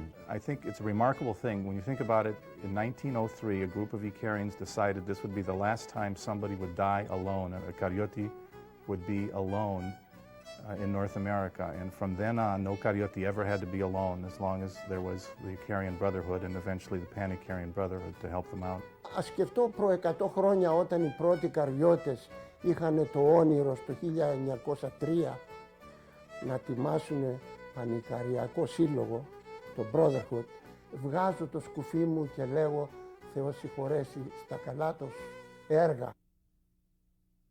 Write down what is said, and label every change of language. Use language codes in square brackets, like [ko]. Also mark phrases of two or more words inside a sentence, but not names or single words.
[en] I think it's a remarkable thing. When you think about it, in 1903, a group of Icarians decided this would be the last time somebody would die alone. A Cariote would be alone in North America. And from then on, no Cariote ever had to be alone as long as there was the Icarian Brotherhood and eventually the Pan-Icarian Brotherhood to help them out. [el] Ας σκεφτώ προ 100 χρόνια όταν οι πρώτοι Καριώτες είχαν το όνειρο στο 1903 να τιμάσουν Πανικαριακό σύλλογο, το Brotherhood, βγάζω το σκουφί μου και λέγω Θεός συγχωρέσει στα καλά τους έργα.